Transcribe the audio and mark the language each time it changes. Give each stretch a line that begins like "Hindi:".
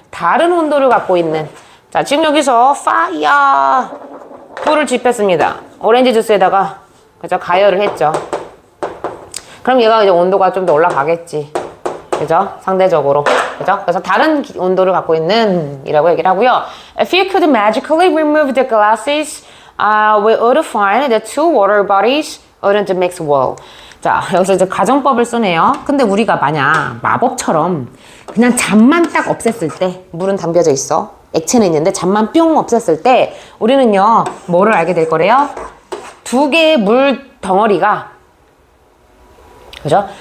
Korean: 다른 온도를 갖고 있는. 자, 지금 여기서 파이어 불을 지폈습니다. 오렌지 주스에다가, 그죠? 가열을 했죠. 그럼 얘가 이제 온도가 좀 더 올라가겠지. 그죠? 상대적으로. 그죠? 그래서 다른 온도를 갖고 있는 이라고 얘기를 하고요.
English: If you could magically remove the glasses, we would find the 2 water bodies wouldn't mix well.
Korean: 자, 여기서 이제 가정법을 쓰네요. 근데 우리가 만약 마법처럼 그냥 잔만 딱 없앴을 때, 물은 담겨져 있어. 액체는 있는데 잔만 뿅 없앴을 때 우리는요 뭐를 알게 될 거래요? 두 개의 물 덩어리가 그죠?